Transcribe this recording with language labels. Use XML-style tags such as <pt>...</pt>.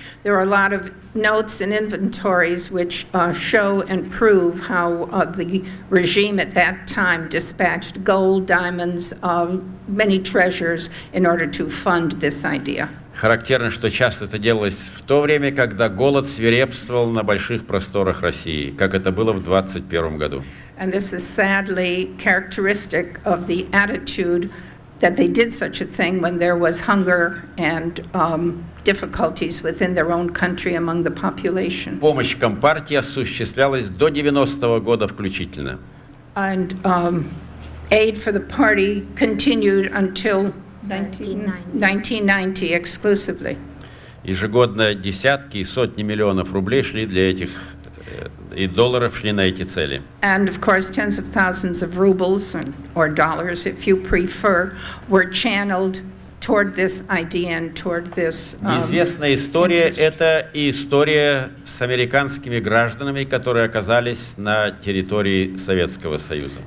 <en>There are a lot of notes and inventories which show and prove how the regime at that time dispatched gold, diamonds, many treasures in order to fund this idea.</en> <ru>Характерно, что часто это делалось в то время, когда голод свирепствовал на больших просторах России, как это было в 2021 году.</ru> <en>And this is sadly characteristic of the attitude that they did such a thing when there was hunger and difficulties within their own country among the population.</en> <ru>Помощь Компартии осуществлялась до 90-го года включительно.</ru> <en>And aid for the party continued until 1990 exclusively.</en> <ru>Ежегодно десятки и сотни миллионов рублей шли для этих, и долларов шли на эти цели.</ru> <en>And of course, tens of thousands of rubles or dollars, if you prefer, were channeled toward this idea and toward this.</en> <ru>Известная история – это и история с американскими гражданами, которые оказались на территории Советского Союза.</ru>